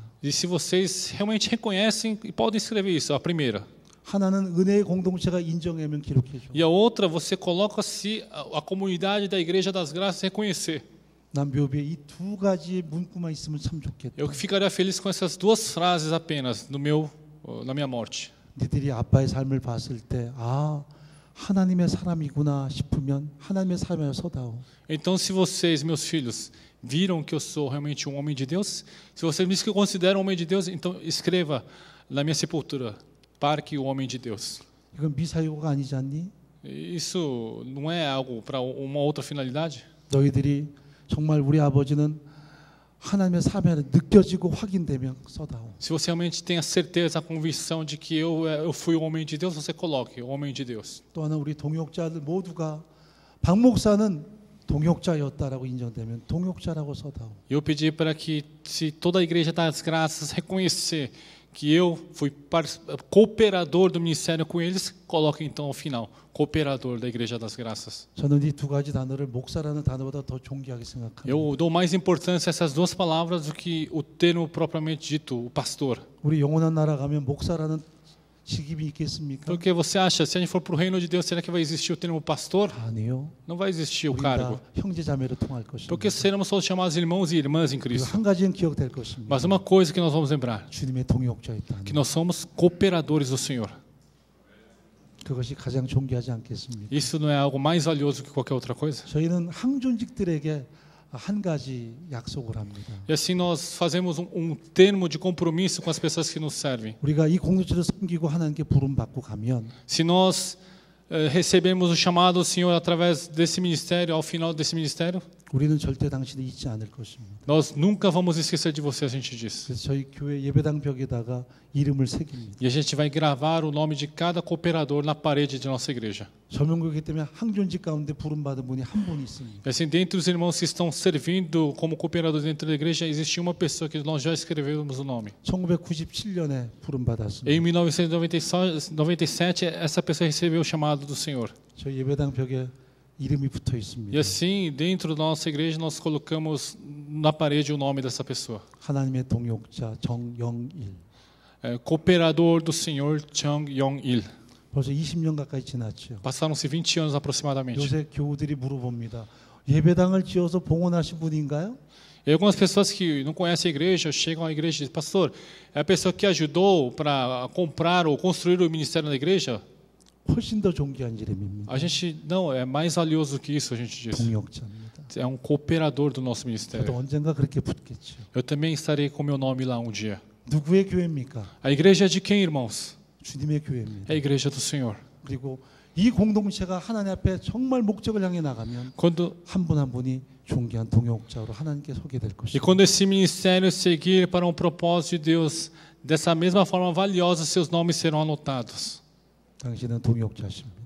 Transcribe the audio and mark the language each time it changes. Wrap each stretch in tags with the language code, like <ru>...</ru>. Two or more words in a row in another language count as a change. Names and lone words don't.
<pt>E se vocês realmente reconhecem, podem escrever isso, a primeira.</pt> <ko>하나는 은혜의 공동체가 인정하면 기록해 줘.</ko> <pt>E a outra, você coloca se a comunidade da Igreja das Graças reconhecer.</pt> <ko>난 묘비에 이 두 가지의 문구만 있으면 참 좋겠다.</ko> <pt>Eu ficaria feliz com essas duas frases apenas na minha morte.</pt> <ko>니들이 아빠의 삶을 봤을 때 하나님의 사람이구나 싶으면 하나님의 사람이라 서다오.</ko> <pt>Então, se vocês, meus filhos, viram que eu sou realmente um homem de Deus, se vocês me consideram um homem de Deus, então escreva na minha sepultura, Parque o homem de Deus.</pt> <ko>이건 미사유가 아니지 않니?</ko> <pt>Isso não é algo para uma outra finalidade?</pt> <ko>너희들이 정말 우리 아버지는 하나님의 사명이 느껴지고 확인되면 써다오.</ko> <pt>Se você realmente tem a certeza, a convicção de que eu fui o homem de Deus, você coloque o homem de Deus.</pt> <ko>또 하나 우리 동역자들 모두가 박 목사는 동역자였다라고 인정되면 동역자라고 써다오.</ko> <pt>Eu pedi para que, se toda a igreja das graças reconhecer que eu fui cooperador do ministério com eles, coloque então ao final, cooperador da igreja das graças.</pt> <ko>저는 이 두 가지 단어를 목사라는 단어보다 더 존귀하게 생각합니다.</ko> <pt>Eu dou mais importância a essas duas palavras do que o termo propriamente dito, o pastor.</pt> <ko>우리 영원한 나라 가면 목사라는 직임이 있겠습니까?</ko> <pt>Porque você acha, se a gente for para o reino de Deus, será que vai existir o termo pastor?</pt> <ko>아니요.</ko> <pt>Não vai existir o</pt> <ko>우리</ko> <pt>cargo.</pt> <ko>다 형제 자매로 통할 것입니다.</ko> <pt>Porque seremos todos chamados irmãos e irmãs em</pt> <ko>그리고</ko> <pt>Cristo.</pt> <ko>한 가지는 기억될 것입니다.</ko> <pt>Mas uma coisa que nós vamos lembrar,</pt> <ko>주님의 동역자였다.</ko> <pt>que nós somos cooperadores do Senhor.</pt> <ko>그것이 가장 존귀하지 않겠습니까?</ko> <pt>Isso não é algo mais valioso que qualquer outra coisa?</pt> <ko>저희는 항존직들에게 한 가지 약속을 합니다.</ko> <pt>E assim nós fazemos termo de compromisso com as pessoas que nos servem.</pt> <ko>우리가 이 공동체를 섬기고 하나님께 부름 받고 가면</ko> <pt>Se nós recebemos o chamado do Senhor através desse ministério, ao final desse ministério,</pt> <ko>우리는 절대 당신을 잊지 않을 것입니다.</ko> <pt>nós nunca vamos esquecer de você, a gente diz.</pt> <ko>그래서 저희 교회 예배당 벽에다가 이름을 새깁니다.</ko> <pt>E a gente vai gravar o nome de cada cooperador na parede de nossa igreja.</pt> <ko>전명교회이기 때문에 항존직 가운데 부름 받은 분이 한 분 있습니다.</ko> <pt>E assim, dentre os irmãos que estão servindo como cooperadores dentro da igreja, existe uma pessoa que nós já escrevemos o nome.</pt> <ko>1997년에 bu름 받았습니다.</ko> <pt>Em 1997, essa pessoa recebeu o chamado do Senhor.</pt> <ko>저희 예배당 벽에 이름이 붙어 있습니다.</ko> <pt>E assim, dentro da nossa igreja, nós colocamos na parede o nome dessa pessoa.</pt> <ko>하나님의 동역자 정영일.</ko> <pt>Cooperador do Senhor, Chung Yong-il.</pt> <ko>벌써 20년 가까이 지났죠.</ko> <pt>Passaram-se 20 anos aproximadamente.</pt> <ko>요새 교우들이 물어봅니다. 예배당을 지어서 봉헌하신 분인가요?</ko> <pt>E algumas pessoas que não conhecem a igreja chegam à igreja e dizem: pastor, é a pessoa que ajudou para comprar ou construir o ministério da igreja?</pt> <ko>훨씬 더 존귀한 이름입니다.</ko> <pt>A gente não é mais valioso do que isso, a gente diz.</pt> <ko>동역자입니다.</ko> <pt>É cooperador do nosso</pt> <ko>저도</ko> <pt>ministério.</pt> <ko>언젠가 그렇게 붙겠죠.</ko> <pt>Eu também estarei com meu nome lá dia.</pt> <ko>누구의 교회입니까?</ko> <pt>A igreja é de quem, irmãos?</pt> <ko>주님의 교회입니다.</ko> <pt>É a igreja do Senhor.</pt> <ko>그리고 이 공동체가 하나님 앞에 정말 목적을 향해 나가면</ko> <pt>Quando</pt> <ko>한 분 한 분이 존귀한 동역자로 하나님께 서게 될</ko> <pt>E</pt> <ko>것입니다.</ko> <pt>quando esse ministério seguir para propósito de Deus, dessa mesma forma valiosa, seus nomes serão anotados</pt> <ko>당신은 동역자십니다.</ko>